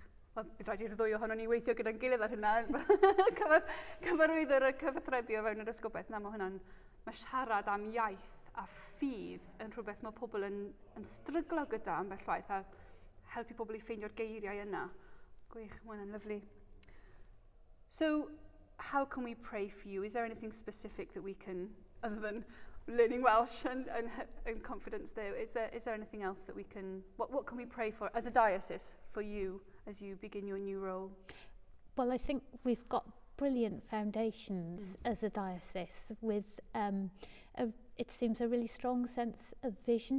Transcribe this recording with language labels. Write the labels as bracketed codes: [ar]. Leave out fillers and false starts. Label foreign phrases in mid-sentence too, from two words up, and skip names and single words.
[cy] Wel, bydd rhaid i'r ddwy ohono ni weithio gyda'n gilydd ar hynna. Cyfarwyddwr cyfathrebu o fewn yr Esgobaeth. Mae siarad am iaith a ffydd yn rhywbeth mae pobl yn stryglo gyda ambell waith, a helpu pobl i ffeindio'r geiriau yna. Gwych, mae hwnna'n lyflu. [en] So, how can we pray for you? Is there anything specific that we can, other than learning Welsh and confidence there, is there anything else that we can, what can we pray for as a diocese for you as you begin your new role? Well, I think we've got brilliant foundations as a diocese with, it seems, a really strong sense of vision.